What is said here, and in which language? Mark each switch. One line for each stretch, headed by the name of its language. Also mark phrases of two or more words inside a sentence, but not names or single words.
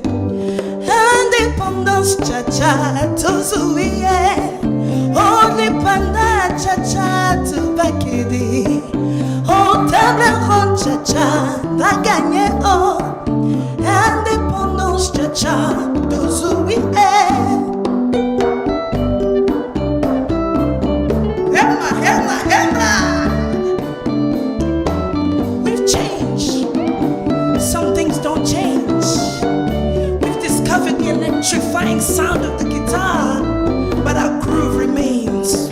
Lingala: Indépendance, cha-cha, tozouié. Oh,
French: les pandas,
Lingala: cha-cha, tupakidi. Oh,
French: table ronde,
Lingala: cha-cha, bagagné. Oh, indépendance, cha-cha, tozouié.
English: We've changed. Some things don't change. We've discovered the electrifying sound of the guitar, but our groove remains.